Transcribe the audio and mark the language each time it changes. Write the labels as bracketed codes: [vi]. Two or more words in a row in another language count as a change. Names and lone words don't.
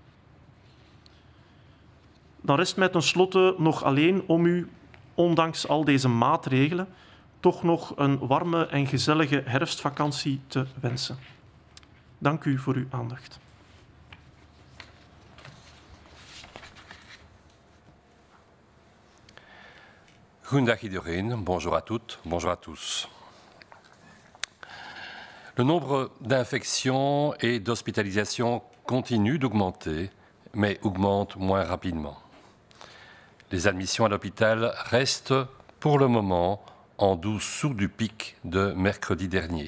[nl] Dan rest mij tenslotte nog alleen om u, ondanks al deze maatregelen, toch nog een warme en gezellige herfstvakantie te wensen. Dank u voor uw aandacht. Goedendag iedereen, [fr] bonjour à toutes, bonjour à tous. Le nombre d'infections et d'hospitalisations continue d'augmenter, mais augmente moins rapidement. Les admissions à l'hôpital restent pour le moment en dessous du pic de mercredi dernier.